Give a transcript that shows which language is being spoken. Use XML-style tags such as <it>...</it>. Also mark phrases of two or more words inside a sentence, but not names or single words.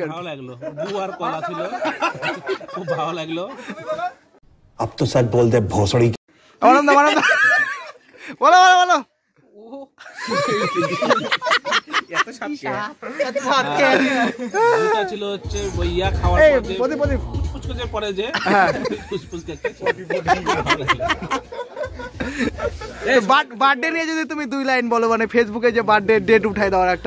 <bn>ভালো লাগলো, দু আর কলা ছিল, খুব ভালো লাগলো।</bn> <hi>अब तो सच बोल दे भोसड़ी।</hi> <bn>বলো ছিল হচ্ছে বইয়া খাওয়ার পরে যে বার্থডে নিয়ে যদি তুমি 2 লাইন বলো, মানে ফেসবুকে যে</bn> <en>birthday date</en> <bn>উঠাই দেওয়ার একটা,</bn>